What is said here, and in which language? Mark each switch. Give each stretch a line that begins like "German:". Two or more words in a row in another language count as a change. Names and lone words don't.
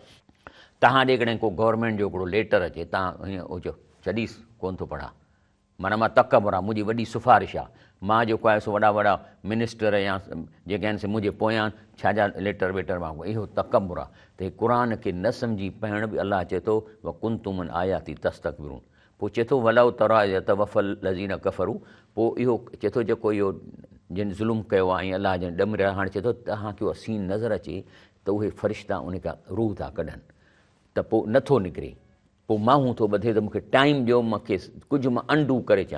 Sindhi: तव्हां ॾे कॾहिं को गवर्नमेंट जो हिकिड़ो लेटर अचे, तव्हां हीअं चओ छॾीस कोन थो पढ़ा, माना मां तकबुर आहे, मुंहिंजी वॾी सिफ़ारिश आहे, मां जेको आहे सो वॾा वॾा मिनिस्टर या जेके आहिनि से मुंहिंजे पोयां छाजा लेटर वेटर वांगुरु, इहो तकबुर आहे। त हे क़ुर खे न सम्झी पाइण बि अलाह चए थो
Arabic: وكنتم آياته تستكبرون.
Sindhi: पोइ चए थो
Arabic: ولو ترى يتوفى الذين كفروا,
Sindhi: पोइ इहो चए थो जेको इहो जिन ज़ुल्म कयो आहे ऐं अलाह जन ॾमरिया, हाणे चए थो तव्हांखे उहा सीन नज़र अचे त उहे फ़रिश्ता उन खां रूह था कढनि, त पोइ नथो निकिरे, पोइ माण्हू थो ॿधे त मूंखे टाइम ॾियो, मूंखे कुझु मां अंडू करे अचां।